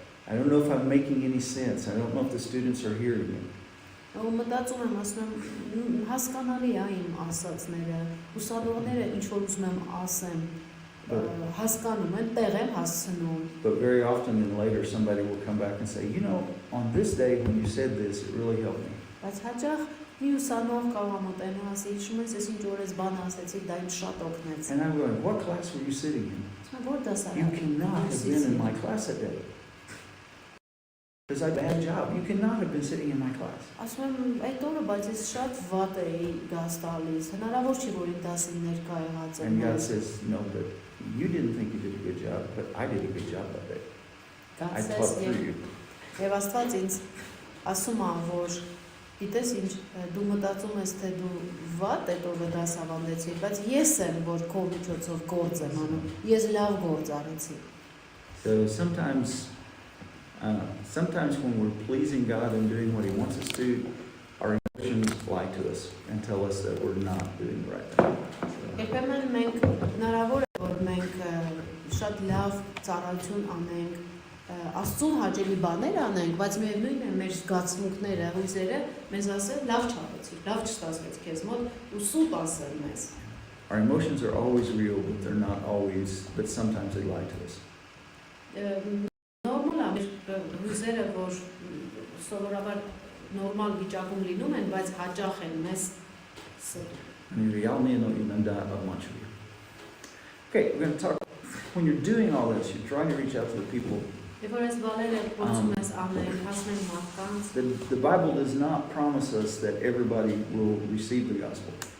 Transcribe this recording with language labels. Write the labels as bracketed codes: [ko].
[en] I don't know if I'm making any sense. I don't know if the students are hearing me. [hy] Ու մտածում եմ, ասում եմ, հասկանալի է իմ ասածները, ուսանողները ինչ որ ուզում եմ ասեմ, հասկանում են, տեղ եմ հասցնում։ [en] But very often then later somebody will come back and say, you know, on this day when you said this, it really helped me. [hy] Բայց հաճախ մի ուսանող կարող է մոտենա, ասի, հիշում ես, ինչ որ ես բան ասեցի, դա ինձ շատ օգնեց։ [en] And I'm going, what class were you sitting in? You cannot have been in my class that day. Because I bad job. You cannot have been sitting in my class. [hy] Ասում եմ, այդ օրը բայց ես շատ վատ էի դաս տալիս։ Հնարավոր չի որ իմ դասին ներկա եղած եմ։ [en] And God says, no, but you didn't think you did a good job, but I did a good job that day. I taught through you. [hy] Եվ Աստված ինձ ասում է, որ գիտես ինչ, դու մտածում ես, թե դու վատ այդ օրը դասավանդեցի, բայց ես եմ, որ քո միջոցով գործ եմ անում։ Ես լավ գործ արեցի։ [en] So sometimes when we're pleasing God and doing what He wants us to, our emotions lie to us and tell us that we're not doing the right thing. [hy] Երբեմն մենք հնարավոր է որ մենք շատ լավ ծառայություն անենք, Աստծուն հաճելի բաներ անենք, բայց միևնույն է մեր զգացմունքները, հույզերը մեզ ասեն լավ չարեցի, լավ չստացվեց քեզ մոտ, ու սուտ ասեն մեզ։ [en] Our emotions are always real, but they're not always, but sometimes they lie to us. [hy] Նորմալ է հույզերը, որ սովորաբար նորմալ վիճակում լինում են, բայց հաճախ են մեզ սրում։ [en] Okay, we're going to talk. When you're doing all this, you're trying to reach out to the people. The Bible does not promise us that everybody will receive the gospel.